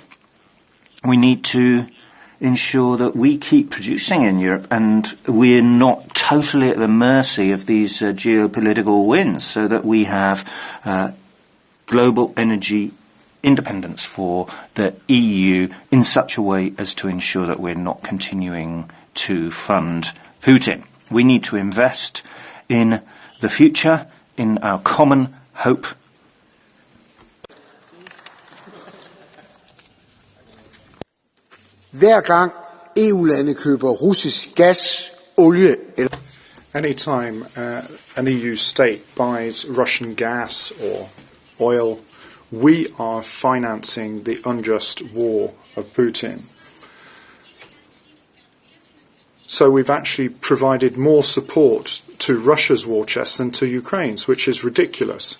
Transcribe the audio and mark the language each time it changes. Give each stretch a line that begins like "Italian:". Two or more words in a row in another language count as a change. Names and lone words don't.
English: We need to ensure that we keep producing in Europe and we're not totally at the mercy of these geopolitical winds, so that we have global energy independence for the EU in such a way as to ensure that we're not continuing to fund Putin. We need to invest in the future, in our common hope.
Danish: Hver gang EU-lande køber russisk gas, olie eller...
English: Anytime an EU state buys Russian gas or oil, we are financing the unjust war of Putin. So we've actually provided more support to Russia's war chest than to Ukraine's, which is ridiculous.